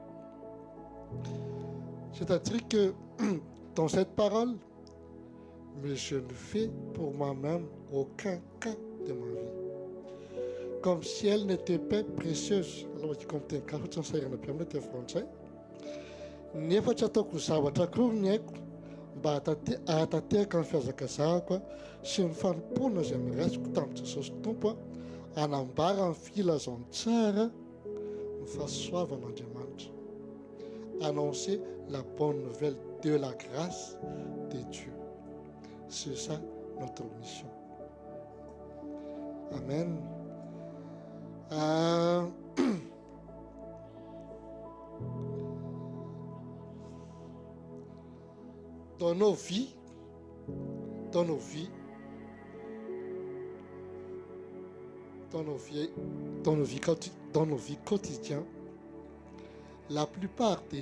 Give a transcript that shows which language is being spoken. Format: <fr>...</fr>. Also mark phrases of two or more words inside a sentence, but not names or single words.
<fr>C'est-à-dire que dans cette parole, mais je ne fais pour moi-même aucun cas de ma vie. Comme si elle n'était pas précieuse. Alors, je compte un cas, je ne sais pas français.</fr> <mg>Nefa tsy ataoko zavatra koroniko mba ahatatehaka ny fihazakazahako sy ny fanompona izay niraisiko tamin'i Jesosy Tompo hanambara ny filazantsara ny fahasoavan'Andriamanitra.</mg> <fr>Annoncer la bonne nouvelle de la grâce de Dieu. C'est ça notre mission. Amen. Dans nos vies quotidiennes, la plupart des</fr>